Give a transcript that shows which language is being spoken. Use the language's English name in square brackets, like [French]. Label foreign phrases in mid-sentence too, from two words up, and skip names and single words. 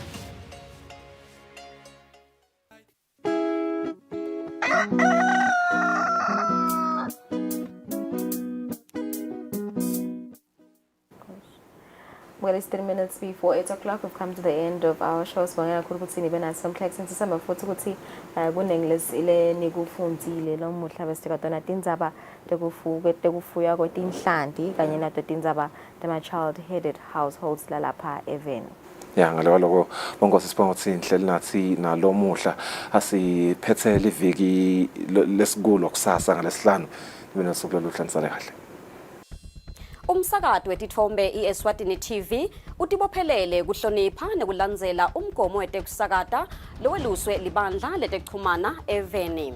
[English] Well, it's 3 minutes before 8 o'clock. We've come to the end of our show. [Swati] Sibonga kakhulu ukuthi nibe nathi somklex sisamba futhi ukuthi kunenglesi ile nikufundile lo muhla besikadona tindzaba tekufuya kwetinhlanti kanye nato tindzaba tema- [English] child headed households [Swati] lalapha eveni. Ya ngaloko bongosi sibonga ukuthi inhlelo nathi nalo muhla asiphethe liviki lesikulo kusasa ngalesihlanu ibona suku loluhlanzane kahle. Umsakado wetithombe iEswatini TV utibophelele kuhlonipha nekulandzela umgomo wetekusakata loweluswe libandla letekuchumana eveni.